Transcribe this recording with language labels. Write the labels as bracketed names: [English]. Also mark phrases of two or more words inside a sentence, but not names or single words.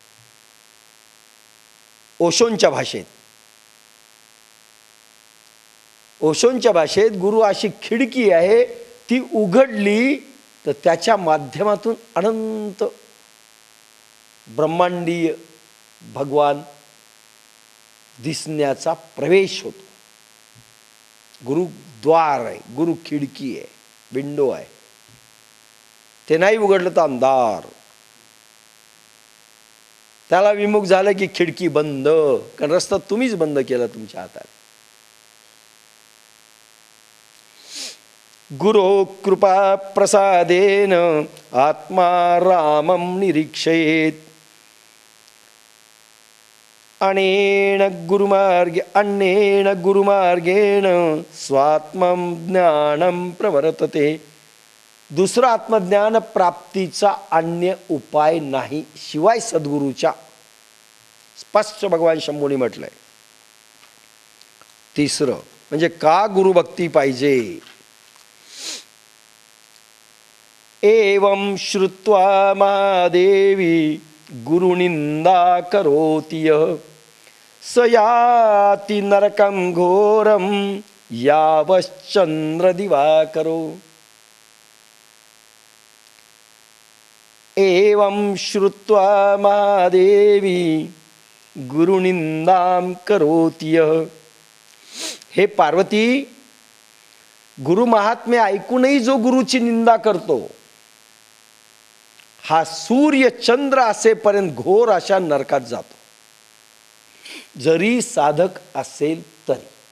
[Marathi] ओशोंच्या भाषेत, ओशोंच्या भाषेत गुरु अशी खिडकी आहे, ती उघडली तर त्याच्या माध्यमातून अनंत ब्रह्मांडीय भगवान दिसण्याचा प्रवेश होतो. गुरु द्वार आहे, गुरु खिडकी आहे, विंडो आहे. ते नाही उघडलं तर अंधार. त्याला विमुख झालं की खिडकी बंद, कारण रस्ता तुम्हीच बंद केला तुमच्या हाताने. [Sanskrit] गुरो कृपा प्रसादेन आत्मा रामं निरीक्षयेत अनेन गुरुमार्गेण स्वात्मं ज्ञानं प्रवर्तते. [Marathi] दुसरं आत्मज्ञान प्राप्तीचा अन्य उपाय नाही शिवाय सद्गुरूच्या, स्पष्ट भगवान शंभूंनी म्हटलंय. तिसरं म्हणजे का गुरुभक्ती पाहिजे. [Sanskrit] एवं श्रुत्वा महादेवी गुरुनिंदा करोति यः स याति नरकं घोरं यावश्चंद्र दिवाकरो. एवं श्रुत्वा महादेवी गुरुनिंदां करोति यः. [Marathi] हे पार्वती, गुरु महात्म्य ऐकूनही जो गुरुची निंदा करतो हा सूर्य चंद्र असेपर्यंत घोर अशा नरकात जातो, जरी साधक असेल तरी.